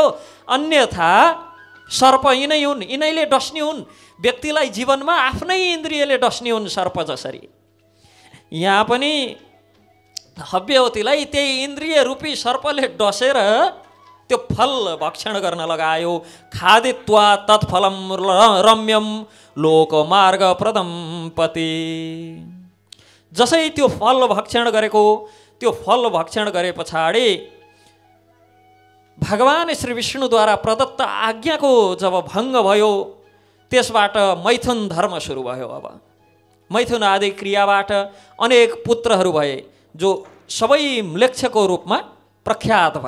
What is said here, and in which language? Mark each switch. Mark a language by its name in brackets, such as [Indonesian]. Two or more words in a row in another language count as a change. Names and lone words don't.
[Nepali] अन्यथा सर्प यिनै हुन्, यिनैले डस्ने हुन् व्यक्तिलाई, जीवनमा आफ्नै इन्द्रियले डस्ने हुन् सर्प जसरी। यहाँ पनि हव्यवतीलाई त्यही इन्द्रिय रूपी सर्पले डसेर त्यो फल भक्षण गर्न लगायो। [Sanskrit] खादित्वा तत्फलम रम्यम लोकमार्ग प्रदम पति। [Nepali] जसै त्यो फल भक्षण गरेको, त्यो फल भक्षण गरे पछाडि भगवान श्री विष्णुद्वारा प्रदत्त आज्ञाको जब भङ्ग भयो, त्यसबाट मैथुन धर्म सुरु भयो। अब मैथुन आदि क्रियाबाट अनेक पुत्रहरू भए, जो सबै म्लेच्छको रूपमा प्रख्यात भए।